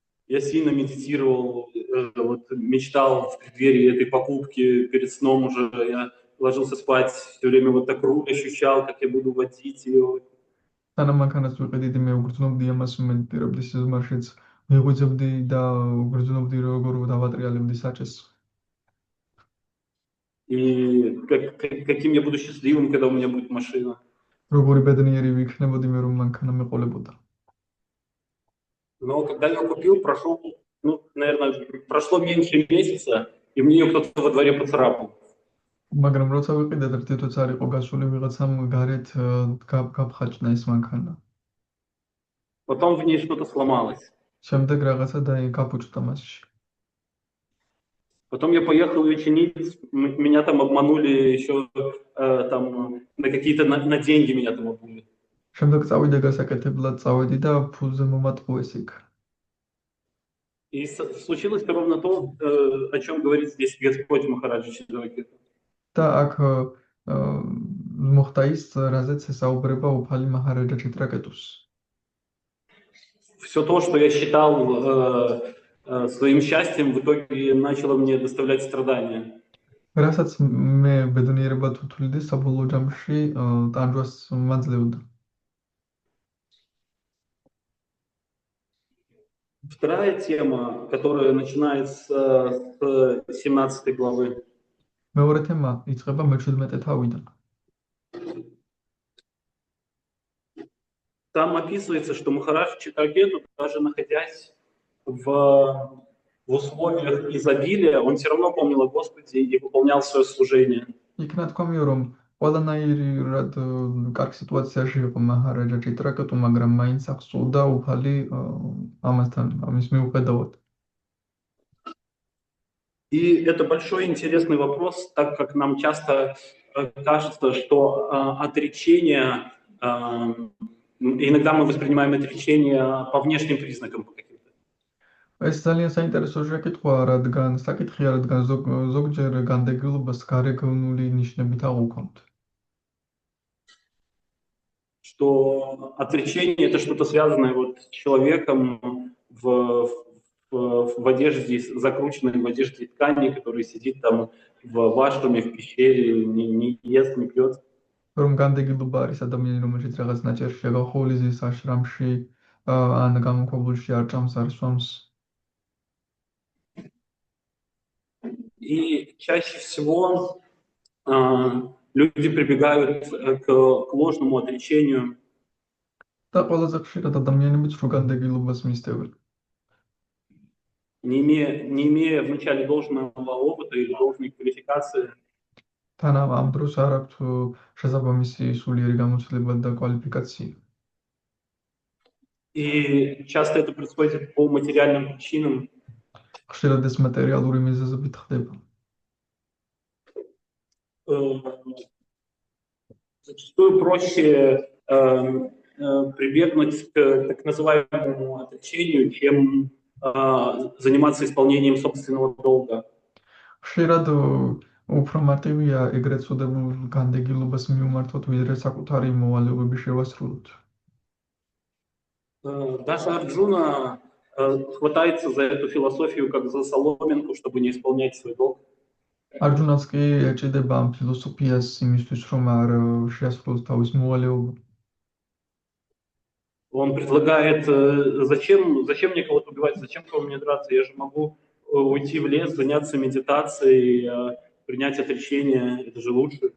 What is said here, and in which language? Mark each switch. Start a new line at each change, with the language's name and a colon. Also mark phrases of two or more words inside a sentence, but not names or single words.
Russian: Я сильно медитировал, вот, мечтал в преддверии этой покупки, перед сном уже я ложился спать, все время вот так руль ощущал, как я буду водить ее.
Georgian: სანამ მანქანას ვიყიდით, მე უგრძნობდი ამას, მედიტირებდი სიზმარშიც, მიღვიძებდი და უგრძნობდი როგორ დავატრიალებდი საჭეს.
Russian: И каким я буду счастливым, когда у меня будет машина.
Georgian: როგორი ბედნიერი ვიქნებოდი მე რომ მანქანა მეყოლებოდა.
Russian: Но когда я купил, ну, наверное, прошло меньше месяца, и мне ее кто-то во дворе поцарапал.
Georgian: მაგრამ როცა ვიყიდე და თვითონაც არ იყო გასული ვიღაცამ გარეთ გაფხაჭნა ეს მანქანა.
Russian: Потом в ней что-то сломалось.
Georgian: შემდეგ რაღაცა გაფუჭდა მასში.
Russian: Потом я поехал ее чинить, меня там обманули еще там на какие-то на деньги меня там обманули.
Georgian: შემდეგ წავიდე გასაკეთებლად წავედი და ფულზე მომატყუეს იქ.
Russian: И случилось ровно то, о чем говорит здесь Господь Махараджа Читроки.
Georgian: და აქ მოხდა ის, რაზეც ესაუბრება უფალი მაჰარაჯა ჩიტრაკეტუს.
Russian: Все то, что я считал своим счастьем, в итоге начало мне доставлять страдания.
Georgian: რასაც მე ბედნიერებად ვთვლიდი, საბოლოო ჯამში ტანჯვას მაძლევდა.
Russian: Вторая тема, которая начинается с 17 главы.
Georgian: მეორე თემა იწყება მე-17 თავიდან.
Russian: Там описывается, что Махарадж Читракету, даже находясь в условиях изобилия, он все равно помнил о Господе и выполнял свое служение.
Georgian: იქ ნათქვამია, რომ ყველანაირად კარგ სიტუაციაში იყო მაჰარაჯა ჩიტრაკეტუ, მაგრამ მაინც აღსრულდა უფალი ამასთან, ამის მიუხედავად.
Russian: И это большой интересный вопрос, так как нам часто кажется, что отречение, иногда мы воспринимаем отречение по внешним признакам.
Georgian: ეს ძალიან საინტერესო შეკითხვაა, რადგან საკითხია, რადგან ზოგჯერ განდეგილობას გარეგნული ნიშნებით აღვქვამთ.
Russian: Что отречение это что-то связанное вот с человеком в одежде, закрученной в одежде ткани, который сидит там в вашруме, в пещере, не ест, не пьет.
Georgian: რომ განდეგილობა არის ადამიანი, რომელშიც რაღაც ნაჭერშია გახოვილი ზის აშრამში, ან გამოქვაბულში არ ჭამს, არ სვამს.
Russian: И чаще всего люди прибегают к ложному отречению.
Georgian: და ყველაზე ხშირად ადამიანები სრულ განდეგილობას მისდევენ.
Russian: Не имея вначале должного опыта или должной квалификации.
Georgian: თან ამ დროს არ აქვთ შესაბამისი სულიერი გამოცდილება და კვალიფიკაცია.
Russian: И часто это происходит по материальным причинам.
Georgian: ხშირად ეს მატერიალური მიზეზებით ხდება.
Russian: Зачастую проще прибегнуть к так называемому отречению, чем заниматься исполнением собственного долга.
Georgian: ხშირად უფრო მარტივია ეგრეთ წოდებულ განდეგილობას მიუმართოთ, ვიდრე საკუთარი მოვალეობების შევასრულოთ.
Russian: Даже Арджуна хватается за эту философию как за соломинку, чтобы не исполнять свой долг.
Georgian: არჯუნას კი ეჭედება ამ ფილოსოფიას იმისთვის, რომ არ შეასრულოს თავის მოვალეობა.
Russian: Он предлагает, зачем мне кого-то убивать, зачем кого мне драться, я же могу уйти в лес, заняться медитацией, принять отречение, это же лучше.